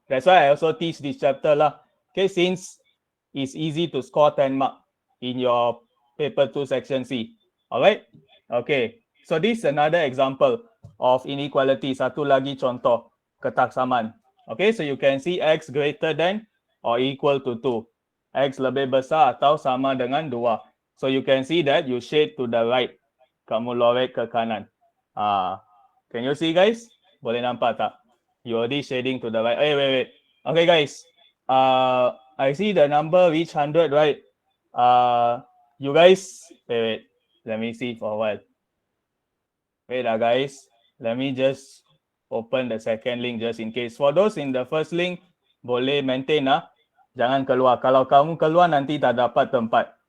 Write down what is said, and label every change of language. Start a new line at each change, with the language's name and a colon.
English: That's why I also teach this chapter lah. Okay, since it's easy to score 10 mark in your paper 2 section C. Alright? Okay. So this is another example of inequality.
Malay: Satu lagi contoh ketaksaman.
English: Okay, so you can see x greater than or equal to 2.
Malay: X lebih besar atau sama dengan 2.
English: So you can see that you shade to the right.
Malay: Kamu lorek ke kanan.
English: Can you see guys?
Malay: Boleh nampak tak?
English: You already shading to the right. Wait. Okay guys. I see the number reach 100, right? You guys, wait. Let me see for a while. Wait guys. Let me just open the second link just in case. For those in the first link,
Malay: boleh maintain Jangan keluar. Kalau kamu keluar nanti tak dapat tempat.